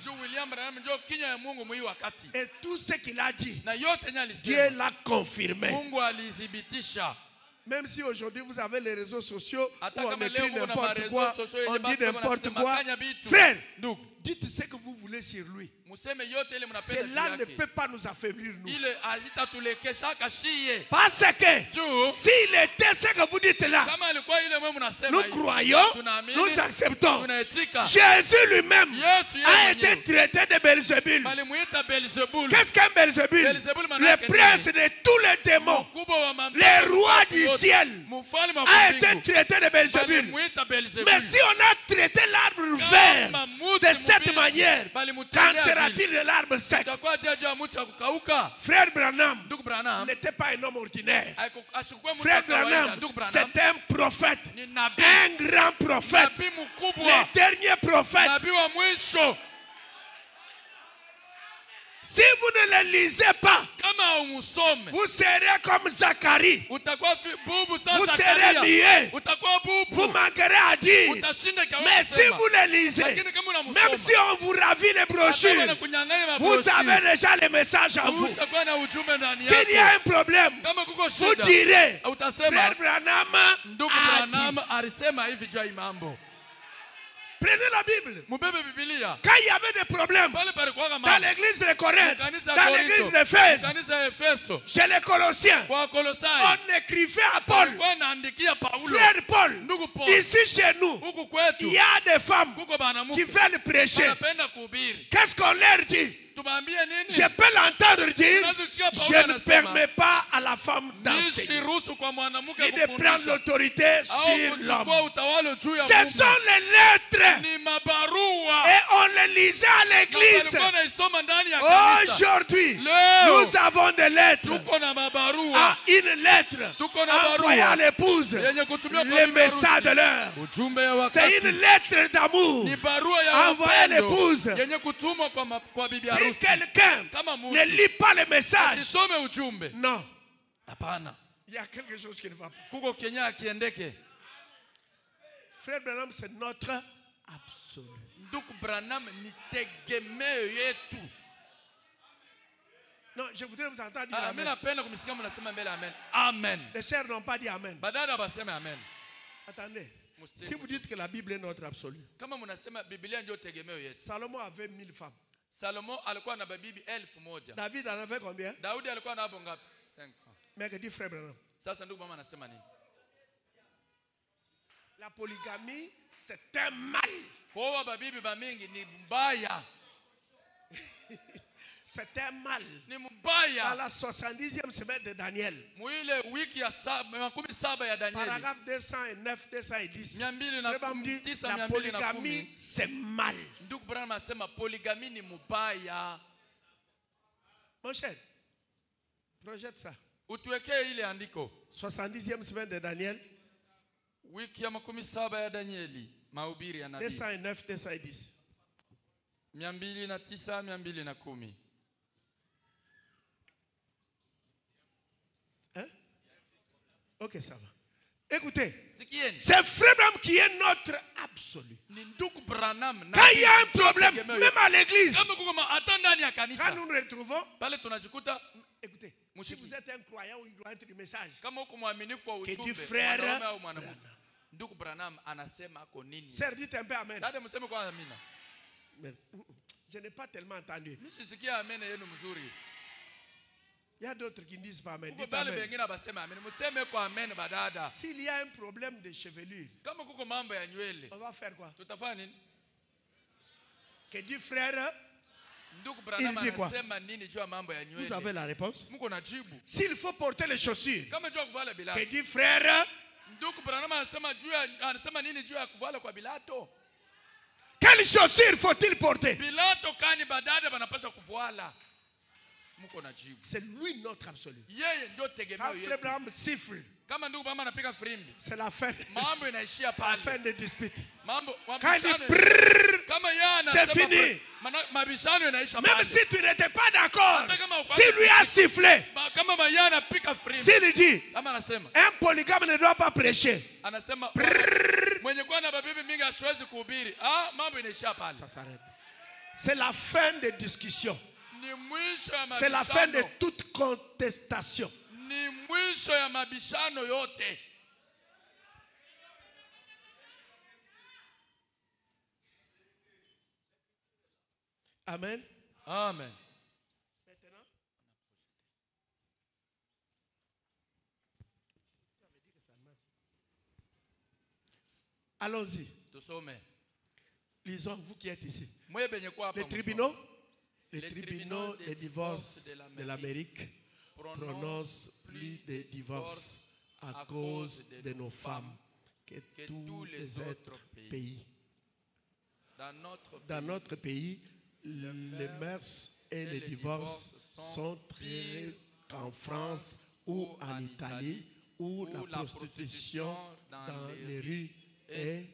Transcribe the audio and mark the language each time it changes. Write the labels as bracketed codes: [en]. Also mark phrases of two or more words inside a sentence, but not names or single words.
[sw] Juu William Branham ndio kinywa ya Mungu mwi wakati. [fr] Et tout ce qu'il a dit, [sw] Na yote yenye [fr] Dieu [sw] alisema, [fr] l'a confirmé. [sw] Mungu alithibitisha. [fr] Même si aujourd'hui vous avez les réseaux sociaux où [sw] Hata [fr] on [sw] kama [fr] écrit [sw] leo kuna [fr] n'importe [sw] marezo [fr] quoi, [sw] sosio [fr] on [sw] yenye [fr] dit [sw] batu [fr] n'importe [sw] wanasema [fr] quoi. [sw] kanya bitu. [fr] Frère, [sw] Ndugu, [fr] dites ce que vous voulez sur lui. [sw] museme yote ile mnapenda juu [fr] Cela ne [sw] yake. [fr] peut pas nous affaiblir, nous. [sw] Ile hazitatulekesha kashiye. [fr] Parce que [sw] Juu [fr] s'il était ce que vous dites là, [sw] kama alikuwa ile mwe mnasema [fr] nous [sw] hivi, [fr] croyons, [sw] tunaamini, [fr] nous acceptons. [sw] tunaitika. [fr] Jésus lui-même [sw] Yesu [fr] a [sw] yeye [fr] été [sw] mwenyewe [fr] traité de Belzébul. [sw] balimuita Beelzebul. [fr] Qu'est-ce qu'un Belzébul? [sw] Belzebul [fr] Le [sw] manake [fr] prince de tous les démons, [sw] mkubwa wa mamlaka, [fr] le roi du ciel, [sw] mfalme wa [fr] a été [sw] mbingu, [fr] traité de Belzébul. [sw] balimuita Beelzebul. [fr] Mais si on a traité l'arbre vert [sw] Kama muti [fr] de cette [sw] mbichi, [fr] manière, [sw] balimutendea [fr] qu'en sera-t-il [sw] vile? [fr] de l'arbre sec? [sw] Itakuwa juu ya mti wa kukauka. [fr] Frère Branham [sw] Ndugu Branham [fr] n'était pas un homme ordinaire. [sw] ashikuwa mtu wa [fr] Frère [sw] kawaida. [fr] Branham, [sw] Ndugu Branham [fr] c'est un prophète, [sw] ni nabii, [fr] un grand prophète, [sw] nabii mkubwa, [fr] le dernier prophète. [sw] nabii wa mwisho. [fr] Si vous ne le lisez pas, [sw] Kama umusome [fr] vous serez comme Zacharie. [sw] utakuwa bubu sasa. [fr] Vous serez liés. [sw] Utakuwa bubu, [fr] Vous manquerez à dire. [sw] utashinda kwa [fr] Mais si vous le lisez, [sw] lakini kama [fr] même [sw] unamusoma, [fr] si on vous ravit les brochures, vous avez déjà le message en vous. [sw] ushakuwa na ujumbe ndani [fr] S'il y a [sw] yako. [fr] un problème, [sw] Kama kuko [fr] vous [sw] shida [fr] direz, [sw] utasema [fr] Frère Branham [sw] ndugu [fr] a [sw] Branham [fr] dit. [sw] alisema hivi juu ya hii mambo. [fr] Prenez la Bible. [sw] Mubebe Biblia. [fr] Quand il y avait des problèmes [sw] Pale palikuwa [fr] dans [sw] mambo. [fr] l'église de Corinthe, [sw] Kanisa [fr] dans [sw] Korinto, [fr] l'église d'Éphèse, [sw] kanisa ya Efeso, [fr] chez les Colossiens, [sw] kwa Kolosai, [fr] on écrivait à Paul, [sw] walikuwa naandikia Paulo, [fr] Frère Paul, [sw] ndugu Paul, [fr] ici chez nous, [sw] huku [fr] il [sw] kwetu [fr] y a des femmes [sw] kuko banamuke [fr] qui veulent prêcher. [sw] wanapenda kuhubiri. [fr] Qu'est-ce qu'on leur dit? [sw] Tubaambie [fr] Je [sw] nini? [fr] peux l'entendre dire, [sw] Tunazosikia Paulo [fr] je ne [sw] anasema, [fr] permets pas à la femme d'enseigner, [sw] nishiruhusu kwa mwanamke [fr] ni de prendre [sw] kufundisha [fr] l'autorité [sw] au [fr] sur [sw] kuchukua [fr] l'homme. [sw] utawala juu ya [fr] Ce [sw] mume. [fr] sont les lettres [sw] Ni mabarua [fr] et on les lisait à l'église. [sw] walikuwa naisoma ndani ya kanisa. [fr] Aujourd'hui, [sw] Leo [fr] nous avons des lettres. [sw] tuko na mabarua [fr] À une lettre [sw] Tuko na [fr] envoyée à [sw] barua [fr] l'épouse, [sw] yenye kutumia kwa [fr] le [sw] bibi [fr] message [sw] harusi. [fr] de l'heure. [sw] Ujumbe ya [fr] C'est [sw] wakati [fr] une lettre d'amour. [sw] ni barua ya [fr] Envoyée à [sw] upendo [fr] l'épouse. [sw] yenye kutumwa kwa bibi [fr] Si [sw] harusi. [fr] quelqu'un [sw] Kama mtu [fr] ne lit pas le message, [sw] asisome ujumbe, [fr] non, [sw] hapana, [fr] Il y a quelque chose qui ne va pas. [sw] kuko kenya akiendeke. [fr] Frère Branham, c'est notre absolu. [sw] Ndugu Branham ni tegemeo yetu. [fr] Non, je voudrais vous entendre dire [sw] Mimi amen. napenda kumsikia mnasema mbele amen. Amen. [fr] Les sœurs n'ont pas dit amen. [sw] Badala baseme amen. [fr] Attendez. Si vous dites que la Bible est notre absolu. [sw] Kama mnasema Biblia ndio tegemeo yetu. [fr] Salomon avait 1000 femmes. [sw] Salomo alikuwa na bibi 1000. [fr] David en avait combien? [sw] Daudi alikuwa na hapo ngapi? 500. [fr] Mais que dit frère Branham? [sw] Sasa ndugu mama anasema nini? [fr] La polygamie, c'est un mal. [sw] Kuoa babibi bamingi ni mbaya. [fr] C'est un mal. [sw] Ni [fr] Dans [sw] mbaya. [fr] la 70e semaine de Daniel. [sw] Mwile wiki ya 17 ya Danieli. [fr] Paragraphe 209, 210. 209, Frère Branham dit, 210, la polygamie, c'est mal. [sw] Ndugu Branham anasema poligami ni mbaya. [fr] Mon cher, projette ça. [sw] Utuwekee ile andiko. [fr] 70e semaine de Daniel. [sw] Wiki ya 17 ya Danieli. Mahubiri ya nabii. [fr] 209, 210. [sw] 209, 210. [fr] Hein? Ok, ça va. Écoutez, [sw] Sikieni. [fr] c'est Frère Branham qui est notre absolu. [sw] Ni ndugu Branham. [fr] Quand il y a un problème, même à l'église, [sw] kama kuko hata ndani ya [fr] quand [sw] kanisa. [fr] nous nous retrouvons, [sw] Pale tunajikuta [fr] écoutez, si Mouchiki. vous êtes un croyant, il doit être du message. [sw] kama uko mwaminifu wa [fr] Que [sw] ujumbe. [fr] dit frère [sw] mwanaume au mwanamke. [fr] Branham. [sw] Ndugu Branham anasema ako nini? [fr] Sœur, dites un peu amen. [sw] Dada mseme kwa amina. [fr] Mais, je n'ai pas tellement entendu. [sw] Mimi sisikia amen yenu mzuri. [fr] Il y a d'autres qui ne disent pas amen. [sw] Kuko [fr] Dites [sw] bale [fr] amen. [sw] bengine basema amen. Mseme kwa amen badada. [fr] S'il y a un problème de chevelure, [sw] Kama kuko mambo ya nywele, [fr] on va faire quoi? [sw] tutafanya nini? [fr] Que dit frère, [sw] Ndugu Branham [fr] Il dit quoi? [sw] anasema nini juu ya mambo ya [fr] vous avez [sw] nywele? [fr] la réponse. [sw] Mko na jibu. [fr] S'il faut porter les chaussures, [sw] Kama juu ya kuvala [fr] que [sw] bilato. [fr] dit frère, [sw] Ndugu Branham anasema nini juu ya kuvala kwa bilato? [fr] quelles chaussures faut-il porter? [sw] Bilato kani badada banapaswa kuvala. Mko na jibu. [fr] C'est lui notre absolu. [sw] Yeye ndio [fr] Quand [sw] tegemeo [fr] Frère [sw] yetu. [fr] Branham siffle, [sw] Kama ndugu Branham anapiga firimbi, [fr] c'est la fin, [sw] mambo inaishia [fr] la [sw] pale. [fr] fin des disputes. [sw] Mambo [fr] Quand il dit [sw] mabishano. brrrr, Kama yeye [fr] c'est [sw] anasema [fr] fini. [sw] mabishano inaisha [fr] Même [sw] pale. [fr] si tu n'étais pas d'accord, [sw] Hata kama uko- [fr] s'il lui a sifflé, [sw] Kama yeye anapiga firimbi, [fr] s'il dit, [sw] kama anasema [fr] un polygame ne doit pas prêcher, [sw] anasema mwenye kuwa na babibi mingi hasiwezi kuhubiri. Mambo inaishia pale. [fr] ça s'arrête. C'est la fin des discussions. [sw] Ni mwisho ya [fr] C'est la fin de [sw] mabishano. [fr] toute contestation. [sw] Ni mwisho ya mabishano yote. Amen. Amen. [fr] Maintenant, allons-y. [sw] Tusome. [fr] Lisons, vous qui êtes ici. [sw] Mwe benye kwa hapa [fr] Les [sw] msome. [fr] tribunaux, les Les tribunaux tribunaux des des divorces divorces de l'Amérique prononcent plus de divorces à cause de nos femmes que tous les autres pays. Dans notre pays, les mœurs et les divorces sont très en France ou en Italie, où la prostitution dans les rues est